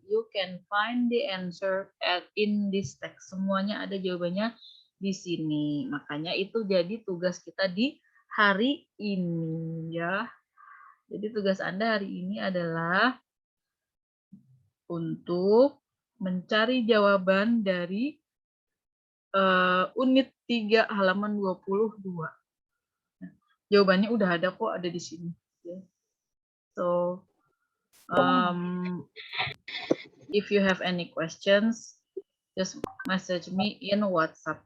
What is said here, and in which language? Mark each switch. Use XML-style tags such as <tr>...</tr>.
<en>You can find the answer in this text.</en> <id>Semuanya ada jawabannya di sini. Makanya itu jadi tugas kita di hari ini ya. Jadi tugas Anda hari ini adalah untuk mencari jawaban dari unit 3 halaman 22. Jawabannya udah ada kok, ada di sini.</id> <en>So, if you have any questions, just message me in WhatsApp.</en>